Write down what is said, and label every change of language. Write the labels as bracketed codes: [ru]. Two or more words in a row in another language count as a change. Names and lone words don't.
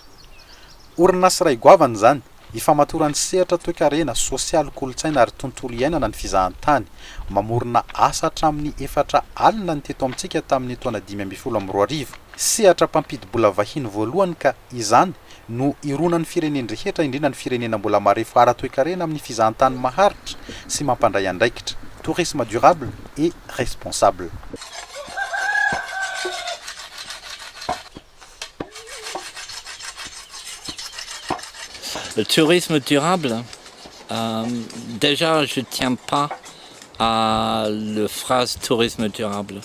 [mg] Orinasa iray goavana zany ifamatorany sehatra toe-karena sosialy kolotsaina ary tontolo iainana ny fizahantany mamorona asa hatramin'ny 4 alina ny teto amintsika tamin'ny taona 2012. Sehatra mpampidy-bola vahiny voalohany ka izany no ironan'ny firenena rehetra indrindra ny firenena mbola marefo ara-toe-karena amin'ny fizahantany maharitra sy mampandray andraikitra. [fr] Tourisme durable et responsable. Le tourisme durable, déjà je ne tiens pas à la phrase tourisme durable.